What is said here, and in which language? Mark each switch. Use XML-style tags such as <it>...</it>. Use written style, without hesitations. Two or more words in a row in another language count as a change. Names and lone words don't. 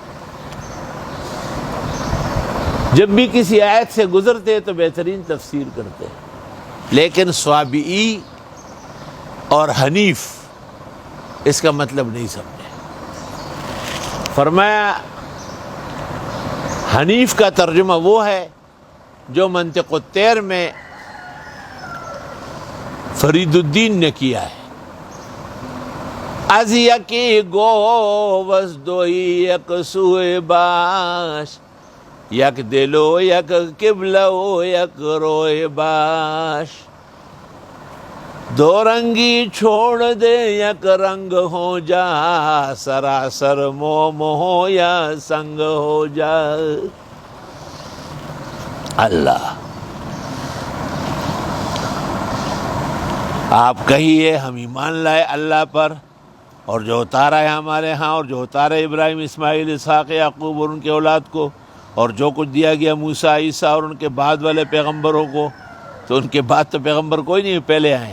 <ur>جب بھی کسی آیت سے گزرتے تو بہترین تفسیر کرتے، لیکن صوابئی اور حنیف اس کا مطلب نہیں سمجھے. فرمایا حنیف کا ترجمہ وہ ہے جو منطق الطیر میں فرید الدین نے کیا ہے.</ur> <fa>از یکی گو وزدوئی یک سوئے باش، یک دلو یک قبلو یک روئے باش،</fa> <ur>دو رنگی چھوڑ دے یک رنگ ہو جا، سراسر موم ہو یا سنگ ہو جا. اللہ، آپ کہیے ہم ایمان لائے اللہ پر اور جو اتارا ہے ہمارے ہاں، اور جو اتارا ابراہیم اسماعیل اسحاق یعقوب اور ان کے اولاد کو، اور جو کچھ دیا گیا موسیٰ عیسیٰ اور ان کے بعد والے پیغمبروں کو، تو ان کے بعد تو پیغمبر کوئی نہیں، پہلے آئے.</ur>